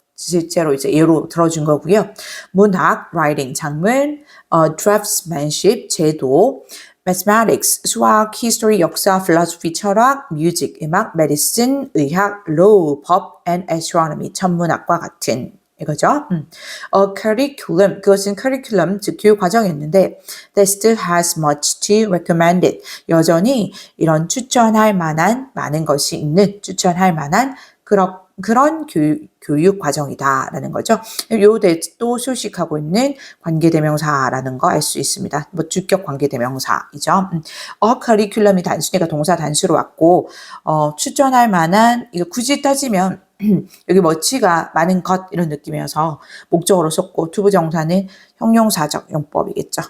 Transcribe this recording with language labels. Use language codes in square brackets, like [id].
[ko] 실제로 이제 예로 들어준 거고요. 문학, writing, 장문, draftsmanship, 제도, mathematics, 수학, history, 역사, philosophy, 철학, music, 음악, medicine, 의학, law, 법, and astronomy, 천문학과 같은 이거죠. [en] curriculum, [ko] 그것은 [en] curriculum, [ko] 즉 교육 과정이었는데 [en] that still has much to recommend it. [ko] 여전히 이런 추천할 만한 많은 것이 있는 추천할 만한 그런 교육 과정이다라는 거죠. 요 that도 수식하고 있는 관계대명사라는 거 알 수 있습니다. 뭐 주격 관계대명사이죠. curriculum이 단순히가 동사 단수로 왔고 추천할 만한 이거 굳이 따지면 여기 much가 많은 것 이런 느낌이어서 목적어로 썼고 투부정사는 형용사적 용법이겠죠.